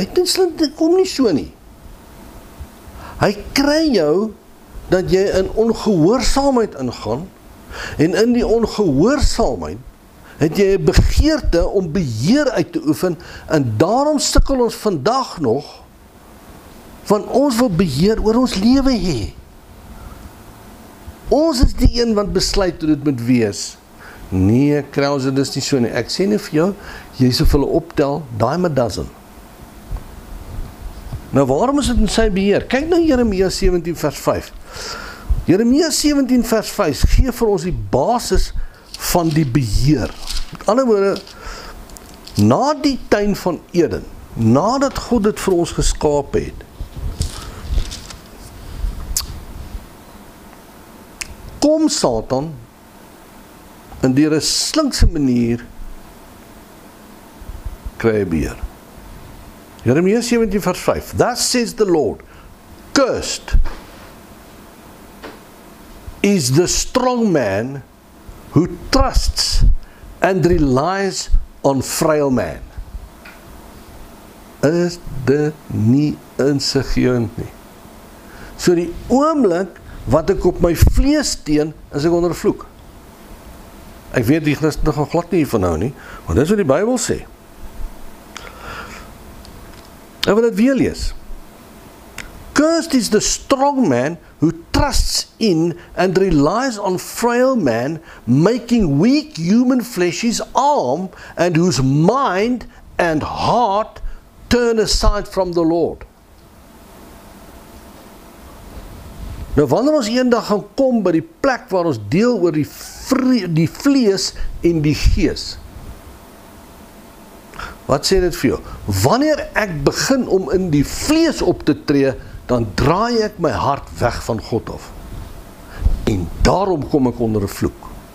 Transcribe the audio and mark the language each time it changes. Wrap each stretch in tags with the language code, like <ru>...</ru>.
<af>Hy het kom nie so nie. Hy kry jou, dat jy in ongehoorsaamheid ingaan, en in die ongehoorsaamheid, het jy 'n begeerte om beheer uit te oefen, en daarom sukkel ons vandag nog, want ons wil beheer oor ons lewe hê. Ons is die een wat besluit hoe dit moet wees. Nee, Krause, dis nie so nie. Ek sê nie vir jou, jy sou vir hulle optel,</af> <en>dime a dozen.</en> <af>Nou, waarom is dit in sy beheer? Kyk nou Jeremia 17 vers 5. Jeremia 17 vers 5 gee vir ons die basis van die beheer. Met ander woorde, na die tuin van Eden, nadat God dit vir ons geskaap het, kom Satan en deur 'n slinkse manier kry hy beheer. Jeremia 17 vers 5.</af> <en>Thus says the Lord, cursed is the strong man who trusts and relies on frail man.</en> <af>Is dit nie insiggewend nie? So die oomblik wat ek op my vlees steun, is ek onder vloek. Ek weet die Christene gaan glad nie hiervan hou nie, want dis wat die Bybel sê. Ek wil dit weer lees.</af> <en>Cursed is the strong man who trusts in and relies on frail man, making weak human flesh his arm, and whose mind and heart turn aside from the Lord.</en> <af>Nou wanneer ons eendag gaan kom by die plek waar ons deel oor die vlees en die gees. Wat sê dit vir jou? Wanneer ek begin om in die vlees op te tree, dan draai ek my hart weg van God af. En daarom kom ek onder 'n vloek.</af>